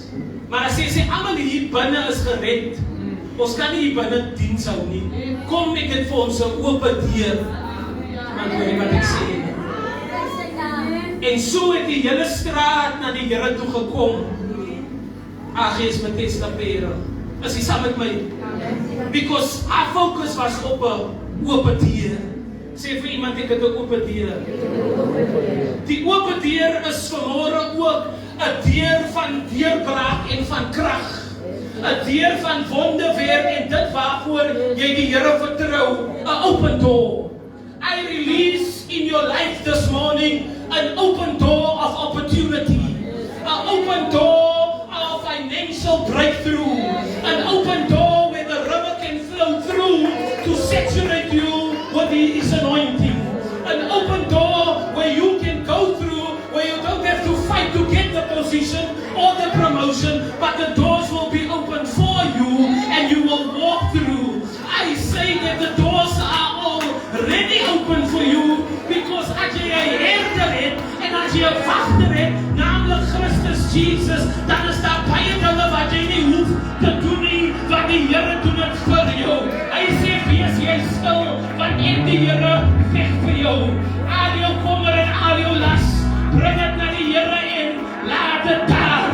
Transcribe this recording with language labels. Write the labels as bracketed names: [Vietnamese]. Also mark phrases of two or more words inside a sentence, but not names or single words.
[Afrikaans] Maar dan sê sy almal hier binne is gered. Ons kan nie hier binne diens hou nie. Kom ek het vir ons 'n oop deur. Want hoor wat ek sê. En so het die hele straat na die Here toe gekom. Ag, is met Testapere. Is jy saam met my? [English] Because our focus was [Afrikaans] op 'n oop deur. Sê vir iemand ek het 'n oop deur. Die oop deur is vanmôre ook 'n deur van deurbraak en van krag. 'n deur van wonderwerk en dit waarvoor jy die Here vertrou, 'n [English] open door. I release in your life this morning an open door of opportunity, an open door of financial breakthrough, an open door where the river can flow through to saturate you with His anointing, an open door where you can go through, where you don't have to fight to get the position or the promotion, but the doors will be open for you and you will walk through. I say that the doors are already open for you because [Afrikaans] as jy 'n herder het en as jy 'n wagter het, naamlik Christus Jesus, dan is daar baie dinge wat jy nie hoef te doen nie, wat die Here doen dit vir jou. Hy sê wees jy stil, want ek die Here veg vir jou. Al jou kommer en al jou las, bring dit na die Here en laat dit daar.